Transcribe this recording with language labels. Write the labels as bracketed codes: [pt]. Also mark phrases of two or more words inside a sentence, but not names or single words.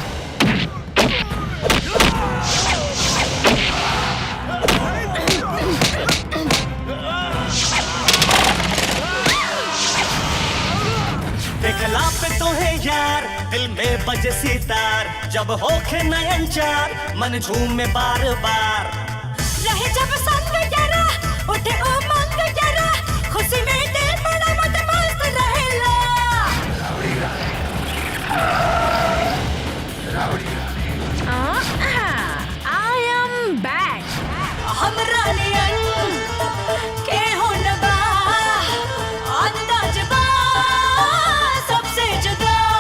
[bho] देखला पे तो है यार, दिल में बजे सितार, जब होखे नयन चार, मन झूमे बार बार। रहे जब संग जरा, उठे उमंग जरा, खुशी में दिल बड़ा मत मस्त रहेला। [en] I am back. [bho] हमरा नियन के होन बा, अंदाज बा सबसे जुदा।